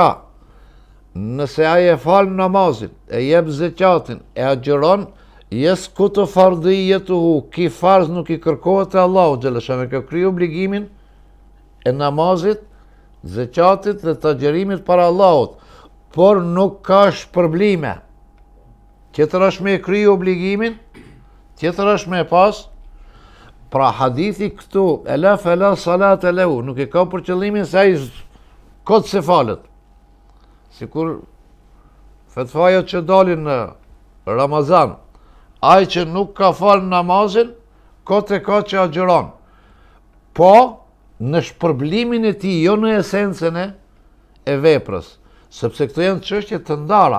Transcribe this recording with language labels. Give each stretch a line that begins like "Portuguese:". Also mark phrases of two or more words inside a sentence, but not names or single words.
Albanian: Nëse ai e fal namazin, e jep zekatin, e agjeron,
Arabic: يسقط فرضيته,
Albanian: ki farz nuk i kërkohet te Allahu xhaleshane, ka kriju obligimin e namazit, zekatit dhe të agjerimit para Allahut, por nuk ka shpërblime. Tjetër është me kriju obligimin, tjetër është me pas. Pra hadithi këtu,
Arabic: ألا فلا صلاة له,
Albanian: nuk e ka për qëllimin se ai kot se falet. Sikur fetvaja që dalin në Ramazan, ai që nuk ka fal namazin, kot e ka që agjeron. Po, në shpërblimin e tij, jo në esencën e veprës, sepse këto janë çështje të ndara.